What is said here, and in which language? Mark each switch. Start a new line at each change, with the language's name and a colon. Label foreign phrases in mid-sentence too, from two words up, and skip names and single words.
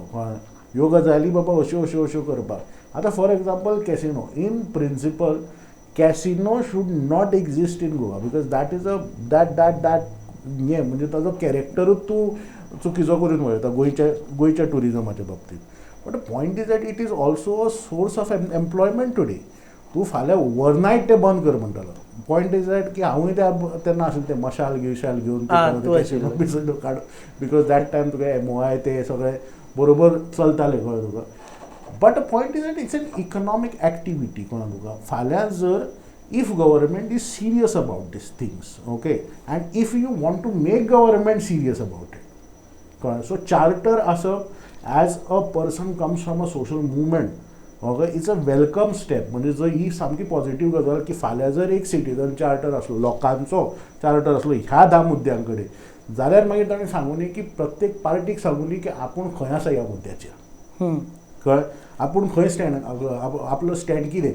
Konkani: ह्यो गजाली बाबा अश्यो अश्यो अश्यो करपाक. आतां
English: for example casino. in principle casino should not exist in Goa because that is that
Konkani: हे म्हणजे ताजो कॅरेक्टरूच तूं चुकीचो करून वळयता गोंयच्या टुरिजमाच्या बाबतींत.
English: But point is that it is also a source of employment today.
Konkani: तूं फाल्यां ओवरनायट तें बंद कर म्हणटालो.
English: point is that
Konkani: की हांवूय तेन्ना आसलें तें मशाल घेवन कॅसिनो काड
English: because that time
Konkani: तुका MOI ते सगळें बरोबर चलतालें कळ्ळें तुका.
English: But point is that it's an economic activity
Konkani: कळ्ळें तुका. फाल्यां जर
English: if government is serious about these things, okay, and if you want to make government serious about it, so charter asap as a person comes from a social movement, okay, it's a welcome step.
Konkani: म्हणजे जर ही सामकी पॉझिटिव्ह गजाल की फाल्यां जर एक
English: citizen charter
Konkani: असलो, लोकांचो चार्टर असलो ह्या 10 मुद्द्यां कडेन, जाल्यार मागीर ताणें सांगून की प्रत्येक पार्टीक सांगून की आपूण खंय आसा ह्या मुद्द्याचेर, कळ्ळें, आपूण खंय स्टँड, आपलो स्टँड कितें.